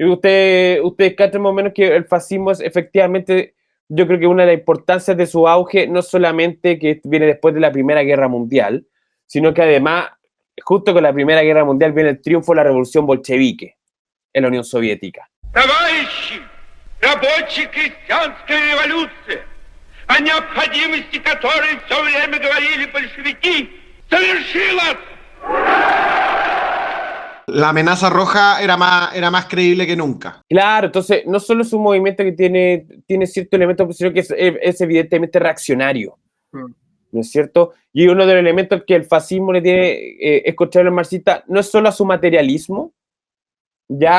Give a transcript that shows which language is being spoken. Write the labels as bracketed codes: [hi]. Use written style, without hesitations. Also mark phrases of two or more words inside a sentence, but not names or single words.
[es] Y ustedes cachan más o menos que el fascismo es efectivamente, yo creo que una de las importancias de su auge, no solamente que viene después de la Primera Guerra Mundial, sino que además, justo con la Primera Guerra Mundial, viene el triunfo de la revolución bolchevique en la Unión Soviética. [ru] Товарищи, рабочая крестьянская революция, о необходимости которой все время говорили большевики, совершилась. [es] La amenaza roja era más creíble que nunca. Claro, entonces no solo es un movimiento que tiene cierto elemento, sino que es evidentemente reaccionario, ¿no es cierto? Y uno de los elementos que el fascismo le tiene, es contrario al marxista, no es solo a su materialismo, ya